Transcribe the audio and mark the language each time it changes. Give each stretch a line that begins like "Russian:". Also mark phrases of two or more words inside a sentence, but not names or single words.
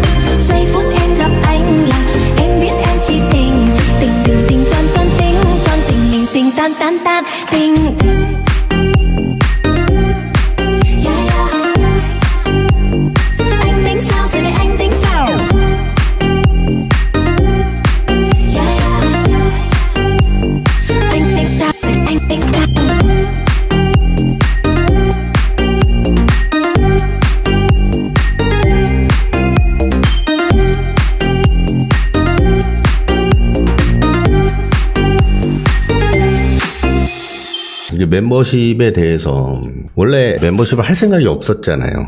Vietnamese: Giây phút em gặp anh là em biết em si tình, tình tình tình toan toan tình mình tình tan tan tan tình. Anh tính sao rồi để anh tính sao? Anh tính sao rồi anh tính sao?
Korean: 이게 멤버십에 대해서 원래 멤버십을 할 생각이 없었잖아요.